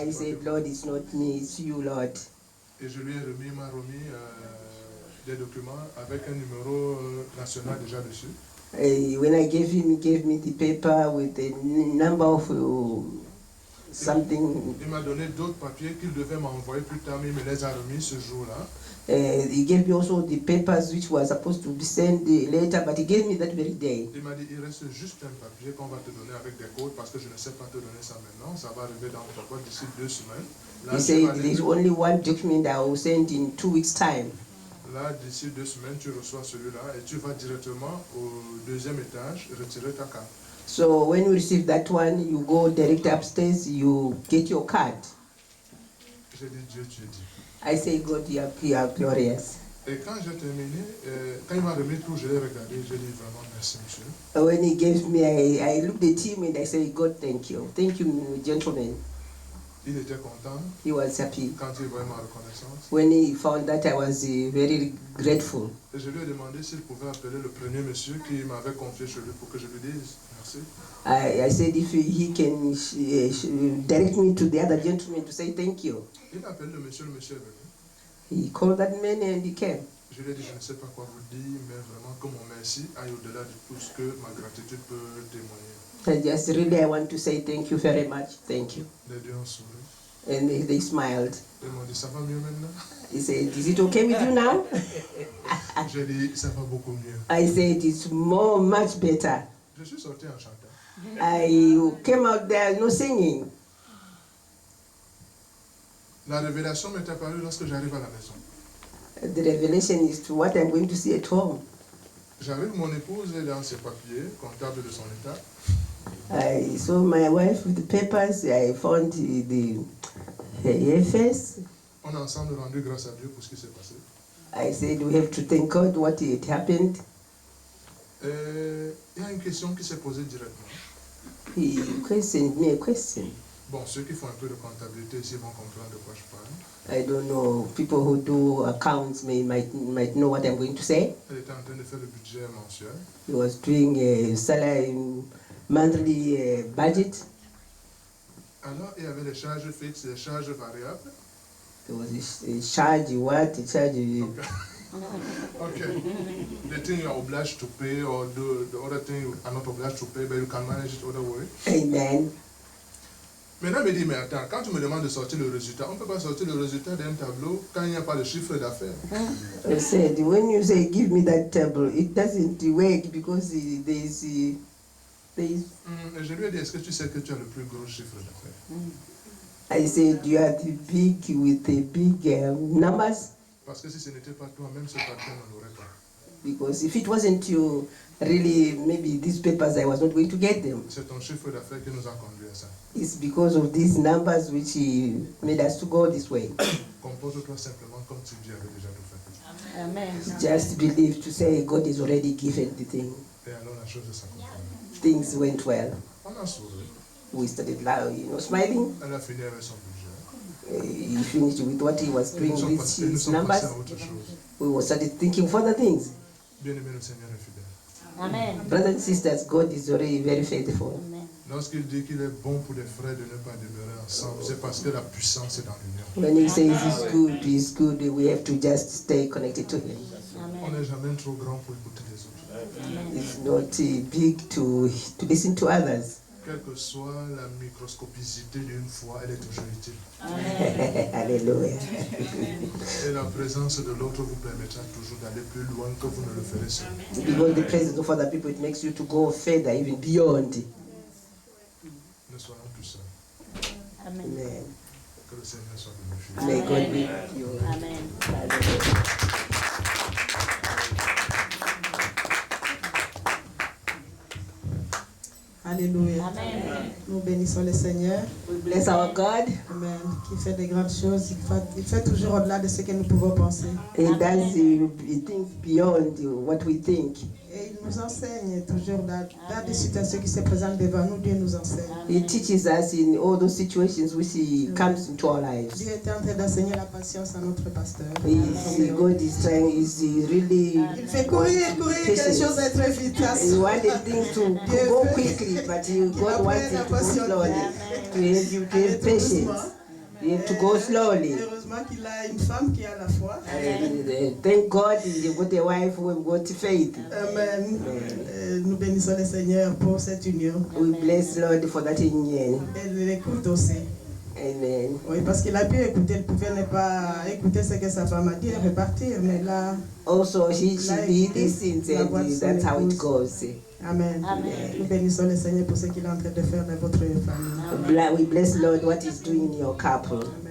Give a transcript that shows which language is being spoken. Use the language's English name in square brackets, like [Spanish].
[English] I said, "Lord, it's not me, it's you, Lord." [French] Et je lui ai remis, il m'a remis des documents avec un numéro national déjà dessus. [English] When I gave him, he gave me the paper with the number of something. [French] Il m'a donné d'autres papiers qu'il devait m'envoyer plus tard, mais il me les a remis ce jour-là. [English] He gave me also the papers which were supposed to be sent later, but he gave me that very day. [French] Il m'a dit, il reste juste un papier qu'on va te donner avec des codes parce que je ne sais pas te donner ça maintenant. Ça va arriver dans ta boîte d'ici 2 semaines. Là, [English] He said, "There's only one document I will send in 2 weeks' time." [French] Là, d'ici 2 semaines, tu reçois celui-là et tu vas directement au 2e étage retirer ta carte. [English] So when you receive that one, you go direct upstairs, you get your card. [French] J'ai dit, Dieu, tu es dit. [English] I say, "God, you are glorious." [French] Et quand j'ai terminé, quand il m'a remis tout, je l'ai regardé, j'ai dit vraiment merci, monsieur. [English] When he gave me, I looked at him and I said, "God, thank you. Thank you, gentleman." [French] Il était content [English] He was happy. [French] quand il voyait ma reconnaissance. [English] When he found that, I was very grateful. [French] Et je lui ai demandé s'il pouvait appeler le premier monsieur qui m'avait confié chez lui pour que je lui dise merci. [English] I said if he can direct me to the other gentleman to say thank you. [French] Il a appelé le monsieur est venu. [English] He called that man and he came. [French] Je lui ai dit, je ne sais pas quoi vous dire, mais vraiment que mon merci aille au-delà de tout ce que ma gratitude peut témoigner. [English] And just really, I want to say thank you very much. Thank you. [French] Les deux ont souri. [English] And they smiled. [French] Ils m'ont dit, ça va mieux maintenant? [English] He said, "Is it okay with you now?" [French] J'ai dit, ça va beaucoup mieux. [English] I said, "It's much better." [French] Je suis sorti en chantant. [English] I came out there, no singing. [French] La révélation m'est apparue lorsque j'arrive à la maison. [English] The revelation is to what I'm going to see at home. [French] J'arrive, mon épouse, elle est en ses papiers, comptable de son état. [English] I saw my wife with the papers. I found her face. [French] On a ensemble rendu grâce à Dieu pour ce qui s'est passé. [English] I said, "We have to thank God what had happened." [French] Il y a une question qui s'est posée directement. [English] He questioned me a question. [French] Bon, ceux qui font un peu de comptabilité ici vont comprendre de quoi je parle. [English] I don't know, people who do accounts might know what I'm going to say. [French] Elle était en train de faire le budget mensuel. [English] He was doing a salary monthly budget. [French] Alors, il y avait des charges fixes et des charges variables. [English] There was a charge, a charge. Okay. The thing you are obliged to pay or the other thing you are not obliged to pay, but you can manage it other way. Amen. [French] Maintenant, il me dit, mais attends, quand tu me demandes de sortir le résultat, on ne peut pas sortir le résultat d'un tableau quand il n'y a pas de chiffre d'affaires. [English] I said, when you say give me that table, it doesn't work because there is. [French] Je lui ai dit, est-ce que tu sais que tu as le plus gros chiffre d'affaires? [English] I said, you are the big with the big numbers. [French] Parce que si ce n'était pas toi, même ce papier, on n'en aurait pas. [English] Because if it wasn't you, really, maybe these papers, I was not going to get them. [French] C'est ton chiffre d'affaires qui nous a conduit à ça. [English] It's because of these numbers which made us to go this way. [French] Compose-toi simplement comme si Dieu avait déjà tout fait. [English] Amen. Just believe to say God has already given the thing. [French] Et alors la chose s'accomplit. [English] Things went well. [French] On a souri. [English] We started smiling. [French] Elle a fini avec son budget. [English] He finished with what he was doing [French] Nous sommes [English] his [French] passés [English] numbers. [French] à autre chose. [English] We started thinking further things. [French] Bien-aimé, le Seigneur est fidèle. Amen. [English] Brothers and sisters, God is already very faithful. Amen. [French] Lorsqu'il dit qu'il est bon pour les frères de ne pas demeurer ensemble, c'est parce que la puissance est dans l'union. [English] When he says it's good, we have to just stay connected to him. [French] On Amen. n'est jamais trop grand pour écouter les autres. [English] It's not big to listen to others. [French] Quelle que soit la microscopicité d'une foi, elle est toujours utile. Amen. Hallelujah. Et la présence de l'autre vous permettra toujours d'aller plus loin que vous ne le ferez seul. [English] Because the presence of other people, it makes you to go further, even beyond. [French] Ne soyons plus seuls. Amen. Amen. Que le Seigneur soit glorifié. [English] May God be with you. Amen. [French] Alléluia. Amen. Nous bénissons le Seigneur. [English] We bless our God. Amen. [French] Qui fait des grandes choses. Il fait toujours au-delà de ce que nous pouvons penser. [English] He does things beyond what we think. [French] Et il nous enseigne toujours dans des situations qui se présentent devant nous. Dieu nous enseigne. [English] He teaches us in all those situations which he comes into our lives. [French] Dieu est en train d'enseigner la patience à notre pasteur. [English] God is trying, is really. [French] Il fait courir, que les choses aient très vite. [English] He wanted things to go quickly, but God wants it to go slowly. To have you to have patience. You have to go slowly. [French] Heureusement qu'il a une femme qui a la foi. [English] Thank God you've got a wife who have got faith. Amen. [French] Nous bénissons le Seigneur pour cette union. [English] We bless Lord for that union. [French] Elle l'écoute aussi. Amen. Oui, parce qu'il a pu écouter, il pouvait ne pas écouter ce que sa femme a dit et repartir, mais là. [English] Also, he listens and that's how it goes. Amen. Amen. [French] Nous bénissons le Seigneur pour ce qu'il est en train de faire dans votre famille. [English] We bless Lord what he's doing in your couple.